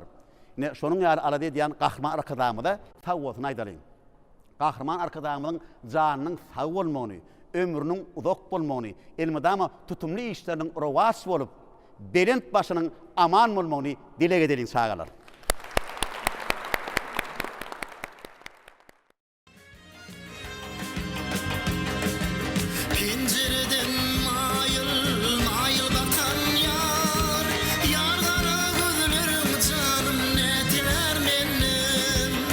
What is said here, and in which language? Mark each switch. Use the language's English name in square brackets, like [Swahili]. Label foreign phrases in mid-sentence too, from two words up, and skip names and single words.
[Turkmen] Ne şonuň ýaly alady diýen gahryman arkadamyda tawwatyny aýdalyň. Gahryman arkadamyň janynyň sag bolmagyny, ömrüniň uzak bolmagyny, elmedama tutumly işleriniň rowaç bolup, belent başynyň aman bolmagyny dile gedeliň sagalar. [Azerbaijani] Pencereden mayıl mayıl bakan yar, yar kara gözlerim canım ne diler menden.